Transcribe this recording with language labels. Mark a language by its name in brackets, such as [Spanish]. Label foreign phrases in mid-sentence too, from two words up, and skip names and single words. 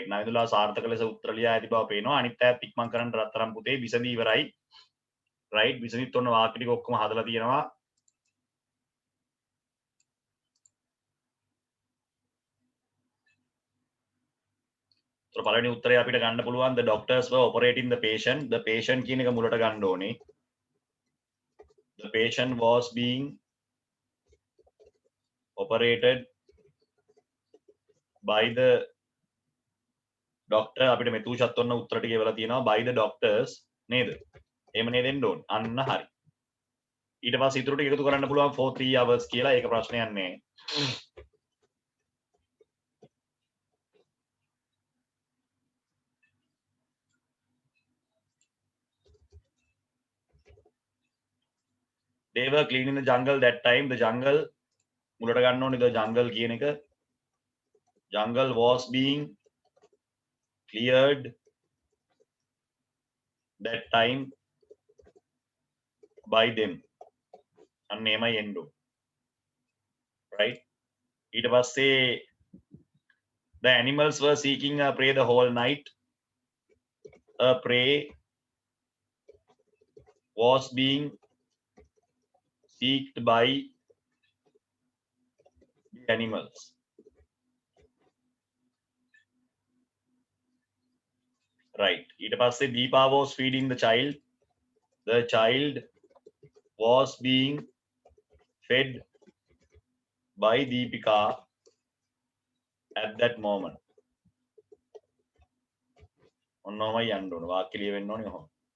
[Sinhala] නවිඳුලා සාර්ථක ලෙස උත්තර ලියා ඇති බව පේනවා. අනිත් අයත් ඉක්මන් කරන්න රත්තරන් පුතේ විසඳී ඉවරයි. රයිට්. විසඳිත් ඔන්න වාක්‍ය ටික ඔක්කොම හදලා තියෙනවා. පළවෙනි උත්තරය අපිට ගන්න පුළුවන් [English] the doctors were operating the patient [Sinhala] කියන එක මුලට ගන්න ඕනේ. [English] The patient was being operated by the doctor. [Sinhala] අපිට මෙතුෂත් ඔන්න උත්තර ටික එවලා තියෙනවා [English] by the doctors [Sinhala] නේද? එහෙම නේද එන්න ඕනේ. අන්න හරි. ඊට පස්සේ ඉතුරු ටික එකතු කරන්න පුළුවන් [English] for 3 hours [Sinhala] කියලා. ඒක ප්‍රශ්නයක් නෑ. [English] they were cleaning the jungle that time. The jungle [Sinhala] මුලට ගන්න ඕනේ [English] the jungle [Sinhala] කියන එක. [English] jungle was being cleared that time by them. [Sinhala] අන්න එමය එන්න ඕනේ. right. ඊට පස්සේ [English] the animals were seeking a prey the whole night. A prey was being seeked by the animals. right. [Sinhala] ඊට පස්සේ [English] Deepa was feeding the child. The child was being fed by Deepika at that moment. [Sinhala] ඔන්නෝමයි යන්න ඕන. වාක්‍ය ලියවෙන්න ඕනේ කොහොමද?